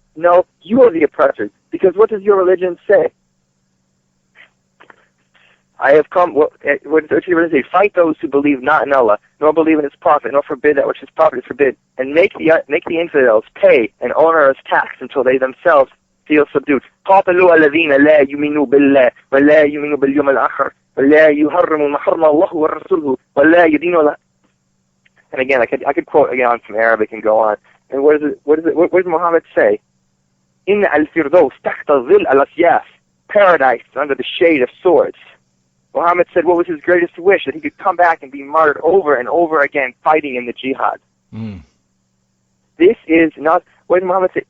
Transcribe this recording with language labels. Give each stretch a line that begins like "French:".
English: No, you are the oppressors, because what does your religion say? I have come, what does your religion say? Fight those who believe not in Allah, nor believe in His Prophet, nor forbid that which His Prophet is forbid, and make the infidels pay an onerous tax until they themselves feel subdued.
Arabic: قاتلوا الذين لا يؤمنوا بالله ولا يؤمنوا باليوم الآخر ولا يحرموا ما حرم الله ورسوله ولا يدينوا.
English: And again, I could quote again from Arabic and go on. And what does Muhammad say?
Arabic: إن الفردوس تحت ظل الأسياف.
English: Paradise is under the shade of swords. Muhammad said what was his greatest wish? That he could come back and be martyred over and over again, fighting in the jihad. This is not what Muhammad said.